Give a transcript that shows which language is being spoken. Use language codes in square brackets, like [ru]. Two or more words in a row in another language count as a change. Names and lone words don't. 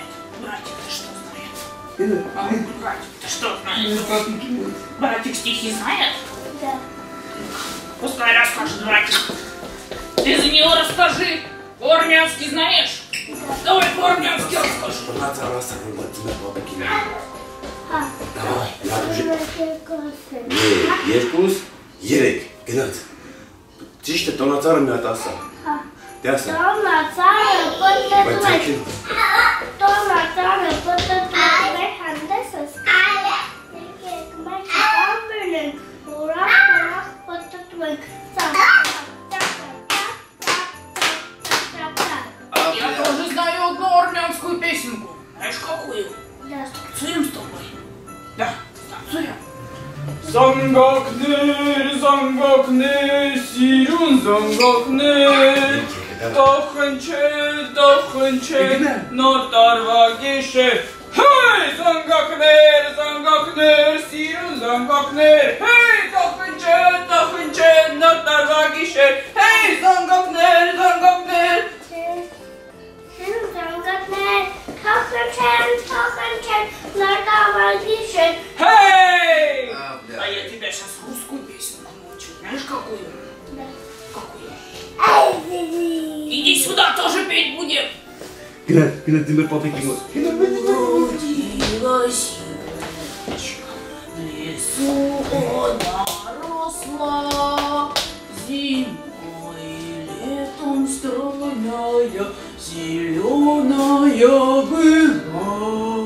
[ru] Братик-то что знает? Братик-то что знает? Братик стихи знает? Да. Пускай расскажет братик. Ты за него расскажи. По-армянски знаешь? Давай по-армянски расскажи. Давай, [hy] երկուս, երեք, գնաց։ Ճիշտ է, տոնածառը մի հատ ասա։ Դե ասա։ Տոնածառը պտտվել հանդեսս եկեք մեկ կամբերեն ուրախ պտտվենք [ru] Я тоже знаю одну армянскую песенку. Знаешь какую? Да. Танцуем с тобой? Да, танцуем. [hy] Զանգակներ, զանգակներ, սիրուն զանգակներ, տախնչե, նոր տարվա գիշեր, հեյ, զանգակներ, զանգակներ, սիրուն զանգակներ, հեյ, տախնչե, նոր տարվա գիշեր, հեյ, զանգակներ, զանգակներ, Хей! [ru] А я тебя сейчас русскую песенку научу. Знаешь какую? Да. Какую? Иди сюда, тоже петь будем. [hy] Գնաց դիմեր պապիկի մոտ։ [ru] Родилась елочка, в лесу она росла, зимой и летом стройная, зеленая была.